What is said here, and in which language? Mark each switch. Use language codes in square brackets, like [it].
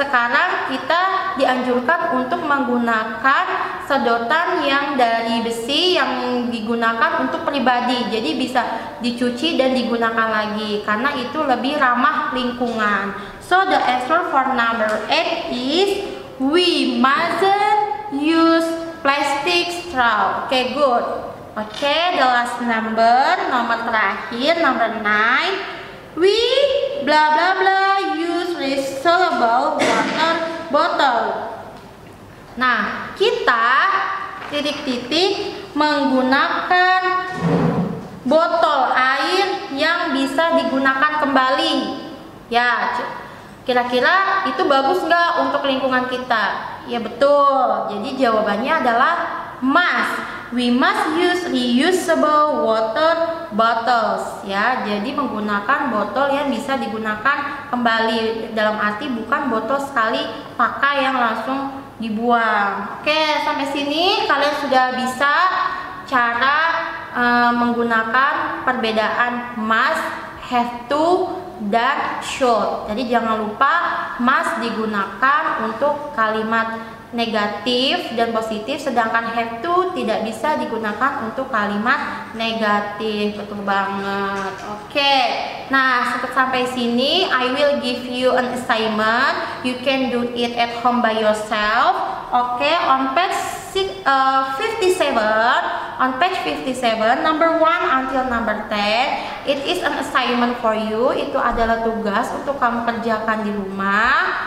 [id] Sekarang kita dianjurkan untuk menggunakan sedotan yang dari besi yang digunakan untuk pribadi, jadi bisa dicuci dan digunakan lagi karena itu lebih ramah lingkungan. [en] So the answer for number 8 is we mustn't use plastic straw. Okay, good. Okay, the last number, [id] nomor terakhir, [en] number 9. We bla bla bla use reusable water bottle. [id] Nah, kita titik-titik menggunakan botol air yang bisa digunakan kembali. Ya, kira-kira itu bagus nggak untuk lingkungan kita? Ya, betul. Jadi jawabannya adalah must. [en] We must use reusable water bottles. [id] Ya, jadi menggunakan botol yang bisa digunakan kembali. Dalam arti bukan botol sekali pakai yang langsung dibuang. Oke, sampai sini kalian sudah bisa cara menggunakan perbedaan must, have to, dan should. Jadi jangan lupa must digunakan untuk kalimat negatif dan positif, sedangkan have to tidak bisa digunakan untuk kalimat negatif. Betul banget. Oke. Nah, sampai sini [en] I will give you an assignment. You can do it at home by yourself. Oke, on page 57, number 1 until number 10, it is an assignment for you. [id] Itu adalah tugas untuk kamu kerjakan di rumah.